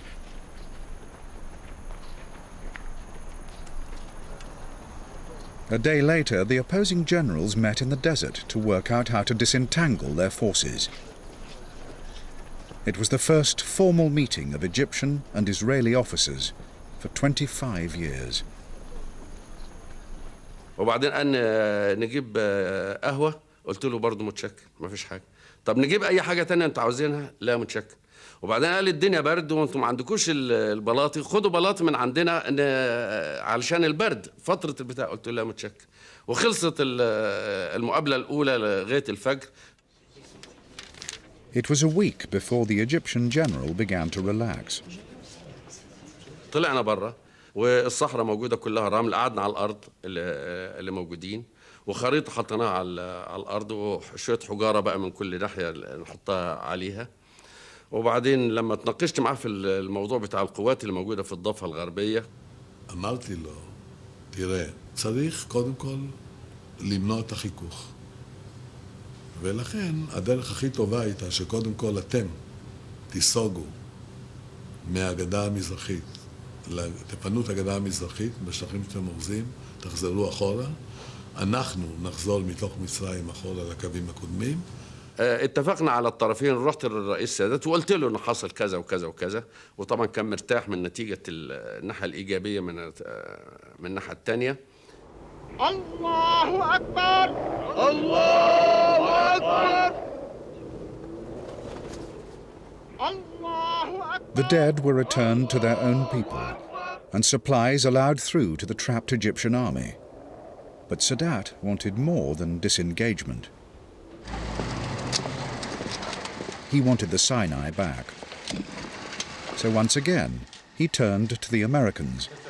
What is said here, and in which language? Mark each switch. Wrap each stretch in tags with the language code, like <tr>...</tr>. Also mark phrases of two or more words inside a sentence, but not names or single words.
<en>A day later, the opposing generals met in the desert to work out how to disentangle their forces. It was the first formal meeting of Egyptian and Israeli officers for 25 years.</en> <ar>وبعدين قال نجيب قهوة، قلت له برضه متشكر ما فيش حاجة. طب نجيب أي حاجة تانية أنتوا عاوزينها؟ لا متشكر. وبعدين قال الدنيا برد وأنتوا ما عندكوش البلاطي، خدوا بلاطي من عندنا علشان البرد فترة البتاع. قلت له لا متشكر. وخلصت المقابلة الأولى لغاية الفجر.</ar> <en>It was a week before the Egyptian general began to relax.</en> <ar>طلعنا بره والصحراء موجودة كلها رمل، قعدنا على الأرض اللي موجودين، وخريطة حطيناها على الأرض، وشوية حجارة بقى من كل ناحية نحطها عليها. وبعدين لما اتناقشت معاه في الموضوع بتاع القوات اللي موجودة في الضفة الغربية،</ar> <he>אמרתי לו, תראה, צריך קודם כל למנוע את החיכוך. ולכן הדרך הכי טובה הייתה שקודם כל אתם תיסוגו מהגדה המזרחית, תפנו את הגדה המזרחית בשטחים שאתם אורזים, תחזרו אחורה, אנחנו נחזור מתוך מצרים אחורה לקווים הקודמים.</he> <ar>اتفقنا على الطرفين. رحت للرئيس السادات وقلت له انه حصل كذا وكذا وكذا، وطبعا كان مرتاح من نتيجة الناحية الإيجابية من الناحية الثانية. الله أكبر الله أكبر الله أكبر.</ar> <en>The dead were returned to their own people and supplies allowed through to the trapped Egyptian army. But Sadat wanted more than disengagement. He wanted the Sinai back. So once again, he turned to the Americans.</en>